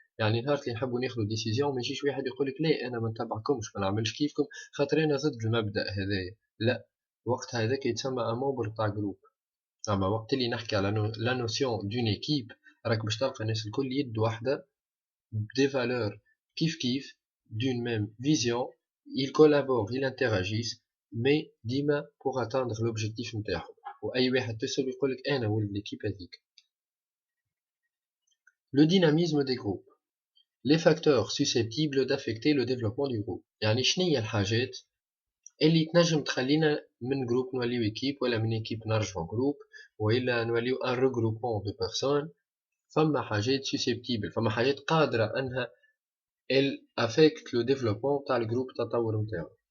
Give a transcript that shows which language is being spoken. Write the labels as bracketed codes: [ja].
[ar] يعني نهار اللي نحبوا ناخذوا ديسيزيون ما يجيش واحد يقولك لا انا ما نتبعكمش ما نعملش كيفكم خاطر انا ضد المبدا هذايا. لا، وقت هذاك يتسمى ان مومبر تاع جروب. اما وقت اللي نحكي على لا نوسيون دون ايكيب راك باش تلقى الناس الكل يد واحده دي فالور كيف كيف دون ميم فيزيون. [fr] ils collaborent ils interagissent مي ديما pour atteindre l'objectif نتاعهم. [ar] واي واحد تسأل يقولك انا ولد ليكيب هذيك. [fr] Le dynamisme des groupes. Les facteurs susceptibles d'affecter le développement du groupe. [ar] يعني شنيا الحاجات اللي تنجم تخلينا من جروب نوليو ايكيب ولا من ايكيب نرجعو جروب ولا نوليو ان regroupement de personnes. فما حاجات susceptible فما حاجات قادرة انها elle affecte le développement تاع الجروب التطور نتاعو.